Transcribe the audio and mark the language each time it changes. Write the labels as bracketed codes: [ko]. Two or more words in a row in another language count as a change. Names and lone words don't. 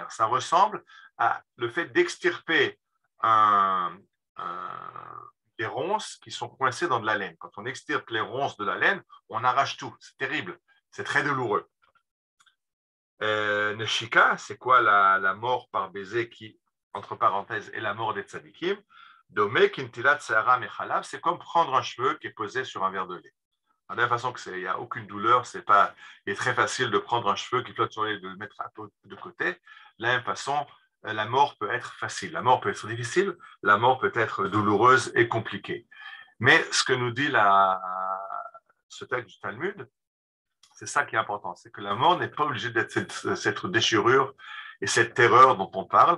[fr] Ça ressemble à le fait d'extirper des ronces qui sont coincées dans de la laine. Quand on extirpe les ronces de la laine, on arrache tout. C'est terrible. C'est très douloureux. Neshika, c'est quoi la mort par baiser qui, entre parenthèses, est la mort des tzadikim. [he] דומה כנטילת שערה מחלב, [fr] c'est comme prendre un cheveu qui est posé sur un verre de lait. De la même façon qu'il n'y a aucune douleur, il est très facile de prendre un cheveu qui flotte sur le lait et de le mettre un peu de côté. De la même façon, la mort peut être facile. La mort peut être difficile, la mort peut être douloureuse et compliquée. Mais ce que nous dit ce texte du Talmud, c'est ça qui est important, c'est que la mort n'est pas obligée d'être cette déchirure et cette terreur dont on parle.